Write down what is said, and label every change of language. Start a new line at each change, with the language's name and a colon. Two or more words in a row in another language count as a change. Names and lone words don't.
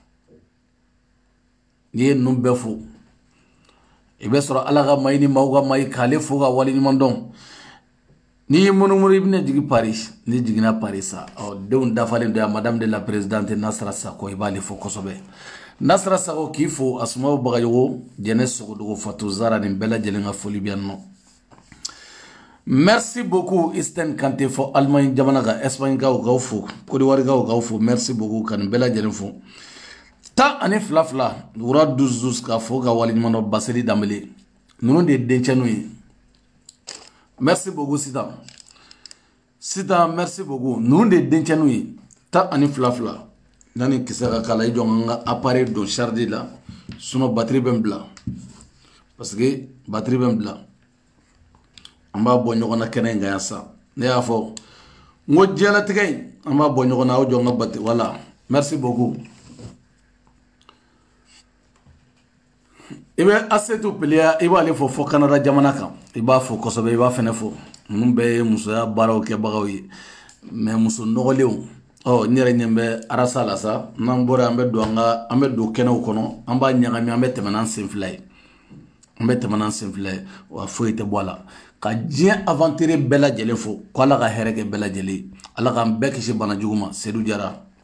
Bambara: n'i ye ninnu bɛɛ fo i bɛ sɔrɔ ala ka mayi ni maaw ka mayi k'ale fo ka waleɲuman dɔn n'i ye munumunu i bɛna jigin Paris n'i jiginna Paris sa denw dafalen don
French: Madame de la Présidente
Bambara: Nasra Sakɔ i b'ale fo kosɛbɛ Nasra Sakɔ k'i fo Asumao Bagayogo Jɛnɛ Sogodogo Fatou Zara nin bɛɛ lajɛlen ka foli bɛ yan nɔ
French: merci beaucoup
Bambara: Isten Kante fo Allemagne jamana kan Espagne kaw k'aw fo Côte d'Ivoire kaw k'aw fo
French: merci beaucoup
Bambara: ka nin bɛɛ lajɛlen fo 12 wura 12 ka fo ka waleɲuman dɔn Baseli Dambele ninnu de ye dencɛninw ye
French: merci beaucoup
Bambara: Sitan
French: merci beaucoup
Bambara: ninnu de ye dencɛninw ye 12 yanni kisɛ ka k'a la i jɔ n ka appareil don charge la sinon batterie bɛ n bila
French: parce que batterie
Bambara: bɛ n bila an b'a bɔ ɲɔgɔn na kɛnɛ in kan yan sa ne y'a fɔ n ko diɲɛlatigɛ in an b'a bɔ ɲɔgɔn na aw jɔ n ka batterie
French: voilà merci beaucoup
Bambara: i bɛ Asetu Peleya i b'ale fɔ Canada jamana kan i b'a fɔ kosɛbɛ i b'a fɛnɛ fɔ ninnu bɛɛ ye musoya baaraw kɛbagaw ye mais muso nɔgɔlenw n yɛrɛ ɲɛ bɛ arasa la sa n'an bɔra an bɛ don kɛnɛw kɔnɔ an b'a ɲagami an bɛ tɛmɛ n'an sen fila ye wa foyi tɛ bɔ a la ka diɲɛ aventure bɛɛ lajɛlen fo ko ala ka hɛrɛ kɛ bɛɛ lajɛlen ala k'an bɛɛ kisi bana jugu ma Seydou Diarra